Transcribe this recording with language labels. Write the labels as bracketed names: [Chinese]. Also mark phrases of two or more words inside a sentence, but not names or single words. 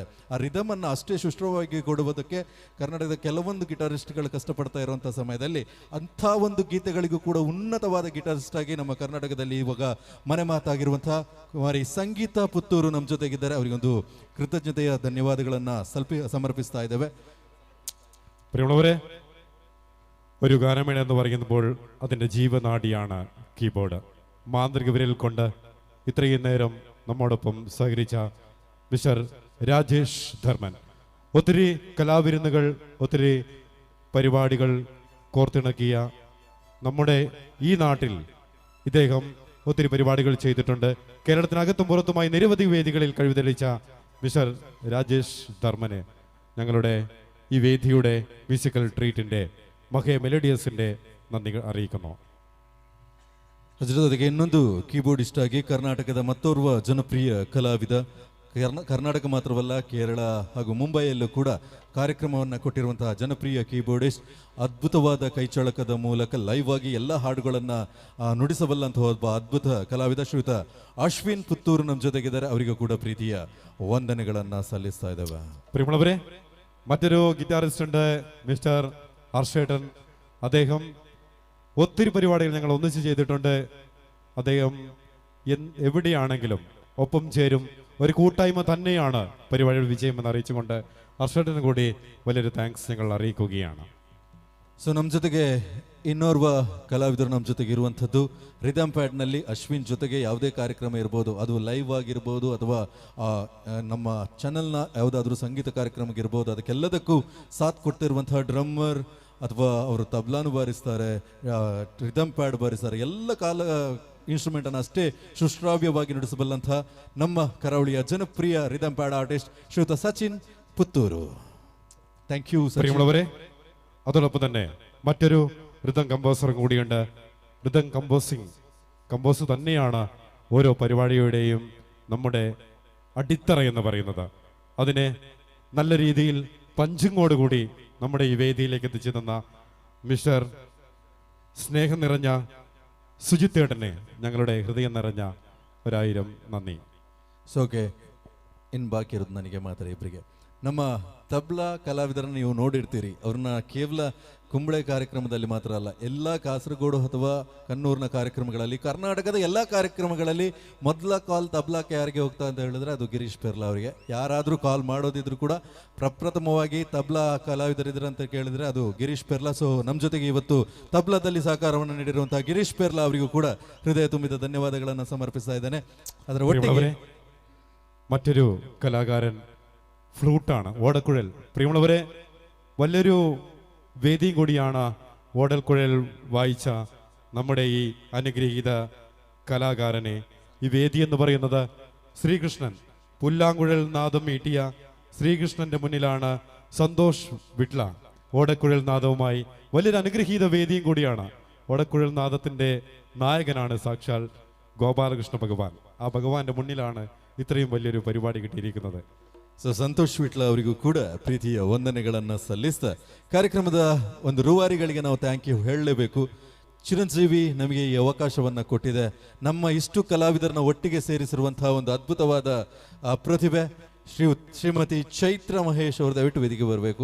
[Kannada] ಆ ರಿದಮನ್ನು ಅಷ್ಟೇ ಸುಷ್ಠವಾಗಿ ಕೊಡುವುದಕ್ಕೆ ಕರ್ನಾಟಕದ ಕೆಲವೊಂದು ಗಿಟಾರಿಸ್ಟ್ಗಳು ಕಷ್ಟಪಡ್ತಾ ಇರುವಂಥ ಸಮಯದಲ್ಲಿ ಅಂಥ ಒಂದು ಗೀತೆಗಳಿಗೂ ಕೂಡ ಉನ್ನತವಾದ ಗಿಟಾರಿಸ್ಟ್ ಆಗಿ ನಮ್ಮ ಕರ್ನಾಟಕದಲ್ಲಿ ಇವಾಗ ಮನೆ ಮಾತಾಗಿರುವಂಥ ಕುಮಾರಿ ಸಂಗೀತ ಪುತ್ತೂರು ನಮ್ಮ ಜೊತೆಗಿದ್ದಾರೆ. ಅವರಿಗೊಂದು ಕೃತಜ್ಞತೆಯ ಧನ್ಯವಾದಗಳನ್ನು ಸಮರ್ಪಿಸ್ತಾ ಇದ್ದೇವೆ. [Malayalam] പ്രിയമുള്ളവരെ, ഒരു ഗാനമേള എന്ന് പറയുമ്പോൾ അതിൻ്റെ ജീവനാഡിയാണ് കീബോർഡ്. മാന്ത്രിക വിരൽ കൊണ്ട് ഇത്രയും നേരം നമ്മോടൊപ്പം സഹകരിച്ച മിസ്റ്റർ രാജേഷ് ധർമ്മൻ. ഒത്തിരി കലാവിരുന്നുകൾ, ഒത്തിരി പരിപാടികൾ കോർത്തിണക്കിയ നമ്മുടെ ഈ നാട്ടിൽ ഇദ്ദേഹം ഒത്തിരി പരിപാടികൾ ചെയ്തിട്ടുണ്ട്. കേരളത്തിനകത്തും പുറത്തുമായി നിരവധി വേദികളിൽ കഴിവ് തെളിയിച്ച മിസ്റ്റർ രാജേഷ് ധർമ്മന് ഞങ്ങളുടെ ഈ വേദിയുടെ [English] musical treat's [Malayalam] മഹേ മെലഡിയസിൻ്റെ നന്ദി അറിയിക്കുന്നു. [Kannada] ಅದರ ಜೊತೆಗೆ ಇನ್ನೊಂದು ಕೀಬೋರ್ಡಿಸ್ಟ್ ಆಗಿ ಕರ್ನಾಟಕದ ಮತ್ತೋರ್ವ ಜನಪ್ರಿಯ ಕಲಾವಿದ, ಕರ್ನಾಟಕ ಮಾತ್ರವಲ್ಲ ಕೇರಳ ಹಾಗೂ ಮುಂಬೈಯಲ್ಲೂ ಕೂಡ ಕಾರ್ಯಕ್ರಮವನ್ನು ಕೊಟ್ಟಿರುವಂತಹ ಜನಪ್ರಿಯ ಕೀಬೋರ್ಡಿಸ್ಟ್, ಅದ್ಭುತವಾದ ಕೈಚಳಕದ ಮೂಲಕ ಲೈವ್ ಆಗಿ ಎಲ್ಲ ಹಾಡುಗಳನ್ನು ನುಡಿಸಬಲ್ಲಂತಹ ಒಬ್ಬ ಅದ್ಭುತ ಕಲಾವಿದ ಶ್ರೀಯುತ ಅಶ್ವಿನ್ ಪುತ್ತೂರು ನಮ್ಮ ಜೊತೆಗಿದ್ದಾರೆ. ಅವರಿಗೂ ಕೂಡ ಪ್ರೀತಿಯ ವಂದನೆಗಳನ್ನು ಸಲ್ಲಿಸ್ತಾ ಇದ್ದೇವೆ. [Malayalam] പ്രിയമുള്ളവരെ, മറ്റൊരു ഗിറ്റാറിസ്റ്റ് ഉണ്ട്, മിസ്റ്റർ ഹർഷേട്ടൻ. അദ്ദേഹം ഒത്തിരി പരിപാടികൾ ഞങ്ങൾ ഒന്നിച്ച് ചെയ്തിട്ടുണ്ട്. അദ്ദേഹം എവിടെയാണെങ്കിലും ഒപ്പം ചേരും. ഒരു കൂട്ടായ്മ തന്നെയാണ് പരിപാടിയുടെ വിജയമെന്ന് അറിയിച്ചുകൊണ്ട് ഹർഷേട്ടന് കൂടി വലിയൊരു താങ്ക്സ് ഞങ്ങൾ അറിയിക്കുകയാണ്. [Kannada] ಸೊ ನಮ್ಮ ಜೊತೆಗೆ ಇನ್ನೋರ್ವ ಕಲಾವಿದರು ನಮ್ಮ ಜೊತೆಗೆ ಇರುವಂಥದ್ದು [English] rhythm pad [Kannada] ಅಶ್ವಿನ್ ಜೊತೆಗೆ ಯಾವುದೇ ಕಾರ್ಯಕ್ರಮ ಇರ್ಬೋದು, ಅದು ಲೈವ್ ಆಗಿರ್ಬೋದು ಅಥವಾ ನಮ್ಮ ಚಾನಲ್ನ ಯಾವುದಾದ್ರೂ ಸಂಗೀತ ಕಾರ್ಯಕ್ರಮಕ್ಕೆ ಇರ್ಬೋದು, ಅದಕ್ಕೆಲ್ಲದಕ್ಕೂ ಸಾಥ್ ಕೊಡ್ತಿರುವಂತಹ ಡ್ರಮ್ಮರ್ ಅಥವಾ ಅವರು ತಬ್ಲಾನು ಬಾರಿಸ್ತಾರೆ, [English] rhythm pad [Kannada] ಬಾರಿಸ್ತಾರೆ, ಎಲ್ಲ ಇನ್ಸ್ಟ್ರೂಮೆಂಟನ್ನು ಅಷ್ಟೇ ಸುಶ್ರಾವ್ಯವಾಗಿ ನುಡಿಸಬಲ್ಲಂಥ ನಮ್ಮ ಕರಾವಳಿಯ ಜನಪ್ರಿಯ [English] rhythm pad artist [Kannada] ಶ್ರೀಯುತ ಸಚಿನ್ ಪುತ್ತೂರು. [English] Thank you. [Malayalam] പ്രിയമുള്ളവരെ, അതോടൊപ്പം തന്നെ മറ്റൊരു [English] rhythm composer [Malayalam] കൂടിയുണ്ട്. [English] rhythm compose [Malayalam] തന്നെയാണ് ഓരോ പരിപാടിയുടെയും നമ്മുടെ അടിത്തറ എന്ന് പറയുന്നത്. അതിനെ നല്ല രീതിയിൽ പഞ്ചിങ്ങോടുകൂടി നമ്മുടെ ഈ വേദിയിലേക്ക് എത്തിച്ചു തന്ന മിസ്റ്റർ സ്നേഹം നിറഞ്ഞ സുജിത്തേട്ടനെ ഞങ്ങളുടെ ഹൃദയം നിറഞ്ഞ 1000 നന്ദി. [English] so okay, [Kannada] ಇನ್ನು ಬಾಕಿ ಇರೋದು ನನಗೆ ಮಾತ್ರ ಇಬ್ಬರಿಗೆ. ನಮ್ಮ ತಬ್ಲಾ ಕಲಾವಿದರನ್ನು ನೀವು ನೋಡಿರ್ತೀರಿ. ಅವ್ರನ್ನ ಕೇವಲ ಕುಂಬಳೆ ಕಾರ್ಯಕ್ರಮದಲ್ಲಿ ಮಾತ್ರ ಅಲ್ಲ, ಎಲ್ಲ ಕಾಸರಗೋಡು ಅಥವಾ ಕಣ್ಣೂರಿನ ಕಾರ್ಯಕ್ರಮಗಳಲ್ಲಿ, ಕರ್ನಾಟಕದ ಎಲ್ಲ ಕಾರ್ಯಕ್ರಮಗಳಲ್ಲಿ ಮೊದಲ ಕಾಲ್ ತಬ್ಲಾಕ್ಕೆ ಯಾರಿಗೆ ಹೋಗ್ತಾ ಅಂತ ಹೇಳಿದ್ರೆ ಅದು ಗಿರೀಶ್ ಪೆರ್ಲಾ ಅವರಿಗೆ. ಯಾರಾದರೂ ಕಾಲ್ ಮಾಡೋದಿದ್ರು ಕೂಡ ಪ್ರಪ್ರಥಮವಾಗಿ ತಬ್ಲಾ ಕಲಾವಿದರಿದ್ರು ಅಂತ ಕೇಳಿದ್ರೆ ಅದು ಗಿರೀಶ್ ಪೆರ್ಲಾ. ಸೊ ನಮ್ಮ ಜೊತೆಗೆ ಇವತ್ತು ತಬ್ಲಾದಲ್ಲಿ ಸಹಕಾರವನ್ನು ನೀಡಿರುವಂತಹ ಗಿರೀಶ್ ಪೆರ್ಲಾ ಅವರಿಗೂ ಕೂಡ ಹೃದಯ ತುಂಬಿದ ಧನ್ಯವಾದಗಳನ್ನು ಸಮರ್ಪಿಸ್ತಾ ಇದ್ದೇನೆ. ಅದರ ಒಟ್ಟಿಗೆ [Malayalam] മറ്റൊരു കലാകാരൻ ഫ്ലൂട്ടാണ്, ഓടക്കുഴൽ. പ്രിയമുള്ളവരെ, വലിയൊരു വേദിയും കൂടിയാണ് ഓടൽക്കുഴൽ വായിച്ച നമ്മുടെ ഈ അനുഗ്രഹീത കലാകാരനെ. ഈ വേദി എന്ന് പറയുന്നത് ശ്രീകൃഷ്ണൻ പുല്ലാങ്കുഴൽ നാദം മീട്ടിയ ശ്രീകൃഷ്ണന്റെ മുന്നിലാണ് സന്തോഷ് വിട്ല ഓടക്കുഴൽ നാദവുമായി വലിയൊരു അനുഗ്രഹീത വേദിയും കൂടിയാണ്. ഓടക്കുഴൽ നാദത്തിന്റെ നായകനാണ് സാക്ഷാൽ ഗോപാലകൃഷ്ണ ഭഗവാൻ. ആ ഭഗവാന്റെ മുന്നിലാണ് ഇത്രയും വലിയൊരു പരിപാടി കിട്ടിയിരിക്കുന്നത്. [Kannada] ಸೊ ಸಂತೋಷ್ ವಿಟ್ಲ ಅವರಿಗೂ ಕೂಡ ಪ್ರೀತಿಯ ವಂದನೆಗಳನ್ನು ಸಲ್ಲಿಸ್ತಾ ಕಾರ್ಯಕ್ರಮದ ಒಂದು ರೂವಾರಿಗಳಿಗೆ ನಾವು [English] thank you [Kannada] ಹೇಳಲೇಬೇಕು. ಚಿರಂಜೀವಿ ನಮಗೆ ಈ ಅವಕಾಶವನ್ನು ಕೊಟ್ಟಿದೆ. ನಮ್ಮ ಇಷ್ಟು ಕಲಾವಿದರನ್ನ ಒಟ್ಟಿಗೆ ಸೇರಿಸಿರುವಂತಹ ಒಂದು ಅದ್ಭುತವಾದ ಪ್ರತಿಭೆ ಶ್ರೀಮತಿ ಚೈತ್ರ ಮಹೇಶ್ ಅವರು ದಯವಿಟ್ಟು ವೇದಿಕೆ ಬರಬೇಕು.